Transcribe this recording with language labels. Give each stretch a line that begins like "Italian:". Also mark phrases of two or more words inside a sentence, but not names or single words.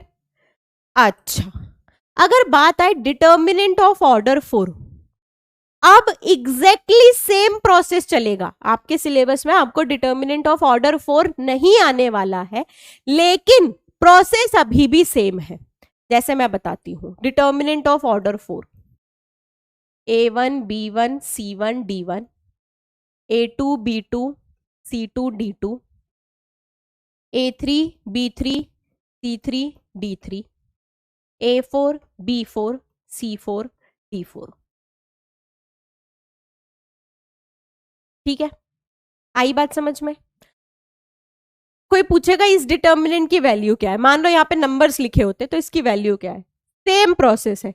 Hindi: अच्छा, अगर बात आए
English: determinant of order 4,
Hindi: अब
English: exactly same process
Hindi: चलेगा आपके सिलेबस में। आपको
English: determinant of order 4
Hindi: नहीं आने वाला है, लेकिन प्रोसेस अभी भी सेम है। जैसे मैं बताती हूं,
English: determinant of order 4
Hindi: A1 B1 C1 D1 A2 B2 C2 D2 A3 B3 C3 D3 A4 B4 C4 D4, ठीक है? आई बात समझ में? कोई पूछेगा इस डिटर्मिनेंट की वैल्यू क्या है, मान लो यहाँ पे नंबर्स लिखे होते तो इसकी वैल्यू क्या है?
English: same process
Hindi: है।